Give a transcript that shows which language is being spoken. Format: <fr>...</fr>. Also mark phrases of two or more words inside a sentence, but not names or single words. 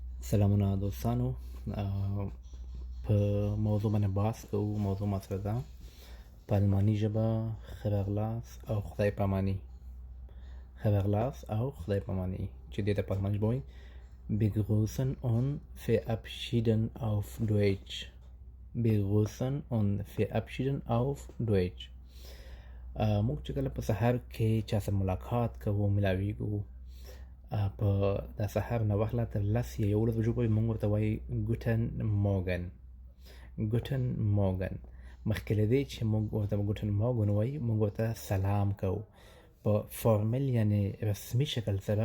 <ps>سلامونه دوستانو. په موضوع باندې بحث کوو. موضوع مطرح ده په الماني ژبه خبرلاس او خدای پاماني. خبرلاس او خدای پاماني چې دې ته په الماني ژبه وایي</ps> <de>begrüßen und verabschieden auf Deutsch. begrüßen und verabschieden auf Deutsch.</de> <ps>موږ چې کله په سحر کې چا سره ملاقات کوو ملاویږو په د سحر نه وخت لا تر 10 یا 11 بجو پورې موږ ورته وایي</ps> <de>Guten Morgen. Guten Morgen</de> <ps>مخکې له دې چې موږ ورته</ps> <de>Guten Morgen</de> <ps>وایي موږ ورته سلام کوو په فارمل یعنی رسمي شکل سره.</ps>